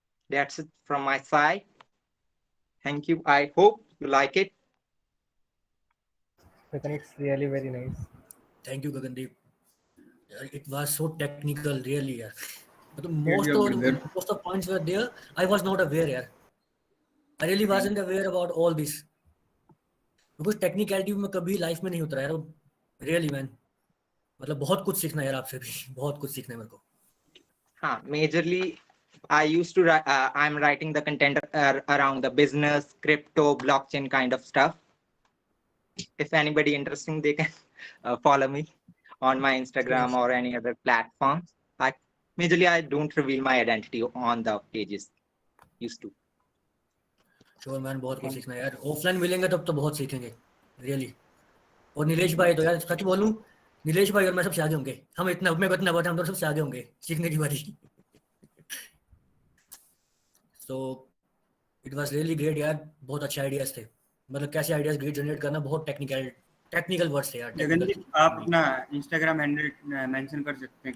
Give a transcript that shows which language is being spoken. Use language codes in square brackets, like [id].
[en] That's it from my side. Thank you. I hope you like it. Gagan, it's really very nice. Thank you, Gagandeep. It was so technical, really. Yeah. But Really a brother. most of points were there. I was not aware. Yeah. I really Thank wasn't aware about all this because technicality [hi] में कभी life में नहीं उतरा यार. [en] Really man. [hi] मतलब बहुत कुछ सीखना है यार आपसे भी. बहुत कुछ सीखना है मेरे को. [en] Majorly, I used to write, I'm writing the content around the business, crypto, blockchain kind of stuff. If anybody interesting, they can follow me on my Sure, Instagram sure. or any other platforms. Majorly, I don't reveal my identity on the pages. Used to. Sure man, [hi] बहुत कुछ [en] Thank [hi] सीखना है यार. Offline मिलेंगे तब तो बहुत सीखेंगे. [en] Really. [hi] और नीलेश भाई तो यार सच बोलूं, नीलेश भाई और मैं सबसे आगे होंगे. हम इतना मेरे को इतना पता है, हम तो सबसे आगे होंगे सीखने की बारी. [en] So it was really great यार. [hi] बहुत अच्छे आइडियाज थे. मतलब कैसे आइडियाज ग्रेट जनरेट करना, बहुत टेक्निकल वर्ड्स थे यार. टेक्निकल गगनदीप, आप अपना इंस्टाग्राम हैंडल मेंशन कर सकते हैं